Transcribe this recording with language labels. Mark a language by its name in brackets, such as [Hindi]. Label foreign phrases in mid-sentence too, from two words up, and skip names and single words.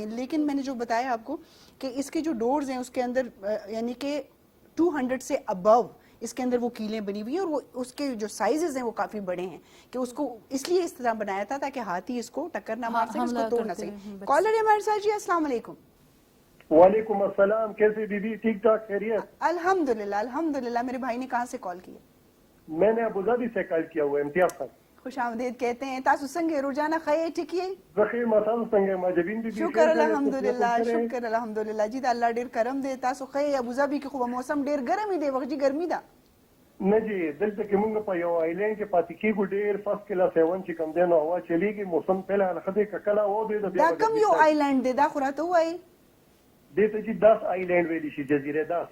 [Urdu] لیکن میں نے جو بتایا آپ کو کہ اس کے جو ڈورز ہیں اس کے اندر یعنی کہ 200 سے ابو اس کے اندر وہ کیلیں بنی ہوئی ہیں, اور وہ اس کے جو سائزز ہیں وہ کافی بڑے ہیں کہ اس کو اس لیے اس طرح بنایا تھا تاکہ ہاتھی اس کو ٹکر نہ مار سکے, اس کو توڑ نہ سکے. کالر ہے ہمارے ساتھ جی, السلام علیکم. وعلیکم السلام, کیسے بی بی, ٹھیک ٹھاک, خیریت؟ [Arabic] الحمدللہ الحمدللہ. [Urdu] میرے بھائی نے کہاں سے کال کیا؟ میں نے ابو ظبی سے کال کیا ہوا ہے. امتیاز صاحب خوش آمدید کہتے ہیں. [Pashto] تاسو څنګه روزانه خیر ټیک یې؟ بخیر ما تاسو څنګه ما جبین بی بی شکر الحمدللہ شکر الحمدللہ جی, دا الله ډیر کرم دی. تاسو خیر ابو ظبی کې خو موسم ډیر ګرم دی, وخت جی ګرمي ده نه جی. دلته کې موږ په یو آیلینډ کې پاتې کېږو, ډېر [English] first class [Pashto] 7 چې کوم دی نو هوا چلیږي, موسم پهله الخدې ککلا و دی د دا کم یو آیلینډ دی, دا خو راته وایي. دې ته چې 10 آیلینډ ویلی شي, جزیره 10.